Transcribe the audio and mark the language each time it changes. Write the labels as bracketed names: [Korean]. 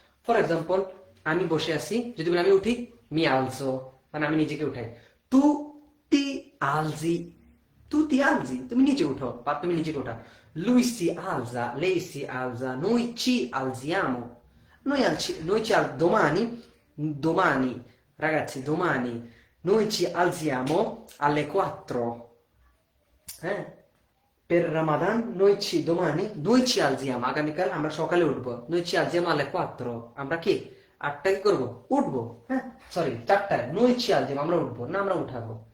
[Bangla] For example, আমি বসে আছি, যদি বলি আমি উঠি, [Italian] mi alzo [Bangla] মানে আমি নিজেকে উঠাই। তু তি alzi, [Italian] tu ti alzi, [Bangla] তুমি নিচে উঠো বা তুমি নিজেকে উঠা। [Italian] Lui si alza, lei si alza, noi ci alziamo, noi ci domani, ragazzi, domani noi ci alziamo alle 4, eh? [Bangla] Per Ramadan noi ci alziamo, আগামীকাল আমরা সকালে উঠবো, [Italian] noi ci alziamo alle 4, [Bangla] আমরা কি 8টায় কি করবো, উঠবো, হ্যাঁ সরি 4টায়, noi ci alziamo আমরা উঠবো না, আমরা উঠাবো।